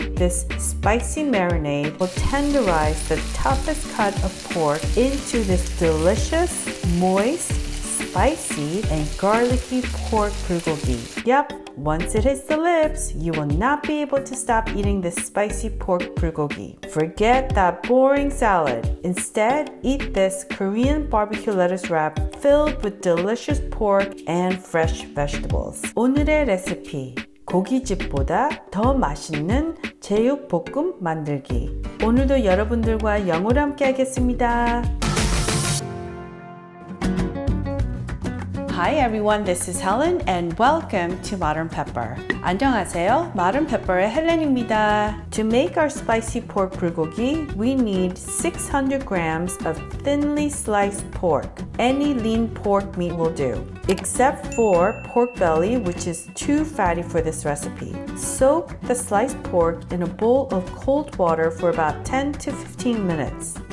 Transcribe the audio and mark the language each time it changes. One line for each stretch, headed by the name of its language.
English: This spicy marinade will tenderize the toughest cut of pork into this delicious, moist, spicy, and garlicky pork bulgogi. Yep, once it hits the lips, you will not be able to stop eating this spicy pork bulgogi. Forget that boring salad. Instead, eat this Korean BBQ lettuce wrap filled with delicious pork and fresh vegetables.
Korean: 오늘의 레시피, 고깃집보다 더 맛있는 제육볶음 만들기. 오늘도 여러분들과 영어로 함께 하겠습니다.
English: Hi everyone, this is Helen and welcome to Modern Pepper.
Korean: 안녕하세요, Modern Pepper의 헬렌입니다.
English: To make our spicy pork bulgogi, we need 600 grams of thinly sliced pork. Any lean pork meat will do, except for pork belly, which is too fatty for this recipe. Soak the sliced pork in a bowl of cold water for about 10 to 15 minutes.